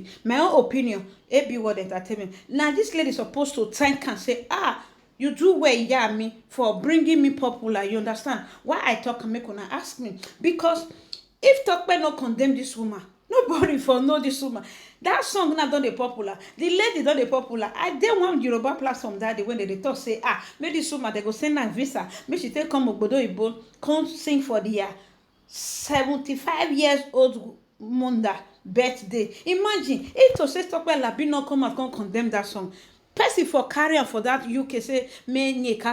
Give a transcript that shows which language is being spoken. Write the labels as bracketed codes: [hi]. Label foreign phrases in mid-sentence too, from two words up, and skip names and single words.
[pcm] My own opinion, AB World Entertainment. Now this lady supposed to thank and say, you do well, yeah, me for bringing me popular. You understand? Why I talk and make una ask me? Because if Tokpe not condemn this woman, nobody for know this woman. That song not done the popular. The lady done the popular. I did one Yoruba platform that day when they talk say, make this woman they go send her visa. Make she take come Ogbodo Ibo, come sing for the 75 years old Munda birthday. Imagine if to say Tokpe Alabi not come and come condemn that song. Person for carry for that UK say may Nneka come UK.